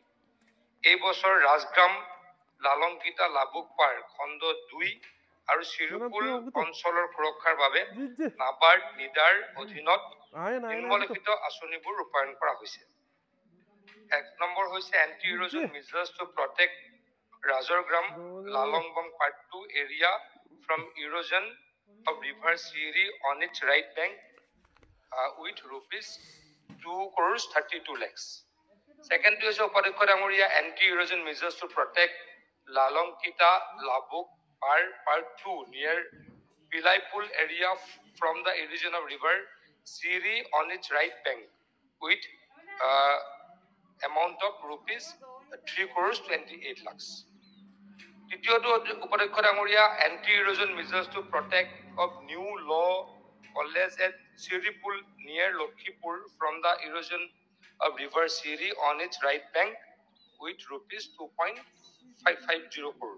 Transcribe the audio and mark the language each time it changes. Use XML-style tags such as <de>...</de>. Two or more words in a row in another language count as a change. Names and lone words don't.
<as>এই বছৰ ৰাজগ্ৰাম, লালংকিতা, লাবুকপাৰ খণ্ড 2 আৰু চিৰুকুল অঞ্চলৰ সুৰক্ষাৰ বাবে নাবাৰ্ড নিডাৰ অধীনত নিম্নলিখিত আঁচনিবোৰ ৰূপায়ণ কৰা হৈছে। 1 নম্বৰ হৈছে</as> <en>anti erosion measures to protect ৰাজৰগ্ৰাম লালংবং Part 2 area from erosion of river Siri on its right bank with rupees 2 crores 32 lakhs. Second is</en> <as>উপাধ্যক্ষ ডাঙৰীয়া,</as> <en>anti erosion measures to protect Lalongkita Labuk Part 2 near Pilaipul area from the region of river Siri on its right bank with amount of rupees 3 crores 28 lakhs.</en> <as>তৃতীয়টো উপাধ্যক্ষ ডাঙৰীয়া</as> <en>anti erosion measures to protect of new law college at চিৰিপুল near লক্ষীপুৰ from the erosion of river চিৰি on its right bank with rupees 2.550 crores.</en>